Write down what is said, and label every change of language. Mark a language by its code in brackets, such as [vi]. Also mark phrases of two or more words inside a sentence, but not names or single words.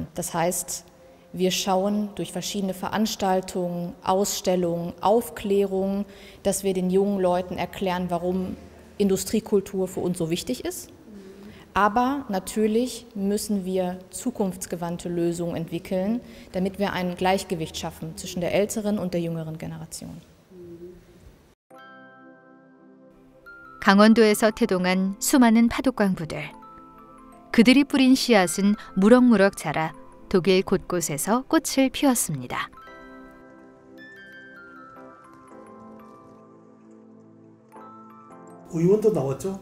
[de] Das heißt, wir schauen durch verschiedene Veranstaltungen, Ausstellungen, Aufklärungen, dass wir den jungen Leuten erklären, warum Industriekultur für uns so wichtig ist. Aber natürlich müssen wir zukunftsgewandte Lösungen entwickeln, damit wir ein Gleichgewicht schaffen zwischen der älteren und der jüngeren Generation. [ko] 강원도에서 태동한 수많은 파독광부들. 그들이 뿌린 씨앗은 무럭무럭 자라 독일 곳곳에서 꽃을 피웠습니다. 의원도 나왔죠.